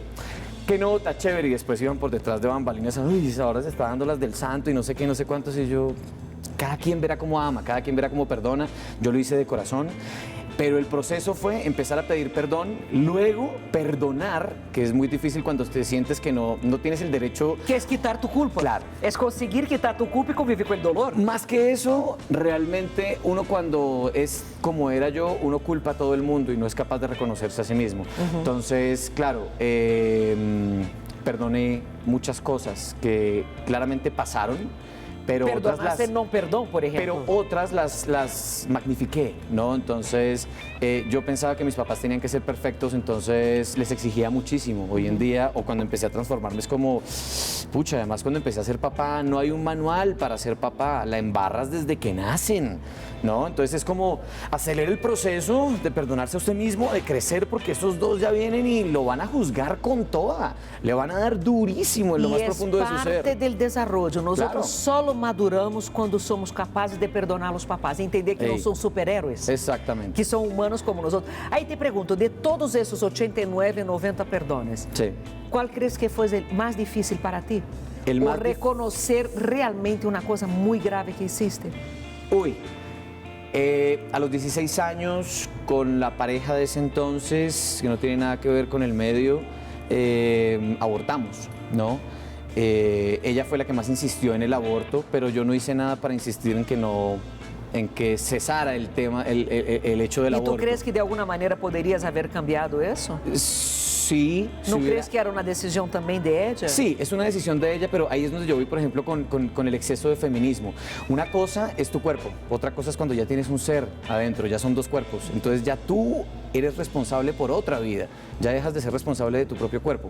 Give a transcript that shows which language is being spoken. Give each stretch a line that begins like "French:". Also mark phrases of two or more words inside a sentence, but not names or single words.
Spanish: Qué nota, chévere, y después iban por detrás de bambalinas, uy, ahora se está dando las del santo y no sé qué, no sé cuántos, y yo, cada quien verá cómo ama, cada quien verá cómo perdona, yo lo hice de corazón, pero el proceso fue empezar a pedir perdón, luego perdonar, que es muy difícil cuando te sientes que no tienes el derecho.
Portuguese: Que é
Spanish: quitar tu culpa. Claro.
Portuguese: É conseguir
Spanish: quitar tu culpa
Portuguese: e conviver com o dolor.
Spanish: Más que eso, realmente uno cuando es como era yo, uno culpa a todo el mundo y no es capaz de reconocerse a sí mismo. Entonces, claro, perdoné muchas cosas que claramente pasaron, pero otras Perdonaste las...
Portuguese: não perdão, por exemplo.
Spanish: Pero otras las magnifiqué, ¿no? Entonces, yo pensaba que mis papás tenían que ser perfectos, entonces les exigía muchísimo. Hoy en día, o cuando empecé a transformarme, es como, pucha, además cuando empecé a ser papá, no hay un manual para ser papá, la embarras desde que nacen, ¿no? Entonces es como acelerar el proceso de perdonarse a usted mismo, de crecer, porque esos dos ya vienen y lo van a juzgar con toda, le van a dar durísimo en lo más profundo de su parte ser. del desarrollo. Nós Claro.
Portuguese: solo maduramos quando somos capazes de perdonar os papás, entender que não Ei. são super-héroes,
Spanish: Exactamente.
Portuguese: que são humanos como nós outros. Aí te pergunto, de todos esses 89, 90 perdones,
Spanish: Sí.
Portuguese: qual crees que foi o mais difícil para ti?
Spanish: El
Portuguese: Ou
Spanish: más dif-
Portuguese: reconocer realmente uma coisa muito grave que hiciste?
Spanish: Uy, a los 16 años, con la pareja de ese entonces, que no tiene nada que ver con el medio, abortamos, ¿no? Ella fue la que más insistió en el aborto, pero yo no hice nada para insistir en que cesara el tema, el hecho del
Portuguese: E tu
Spanish: aborto.
Portuguese: crees que de alguma maneira poderias haver cambiado isso?
Spanish: Sí. ¿No si crees que era una decisión también de ella? Sí, es una decisión de ella, pero ahí es donde yo voy, por ejemplo, con el exceso de feminismo. Una cosa es tu cuerpo, otra cosa es cuando ya tienes un ser adentro, ya son dos cuerpos. Entonces ya tú eres responsable por otra vida, ya dejas de ser responsable de tu propio cuerpo.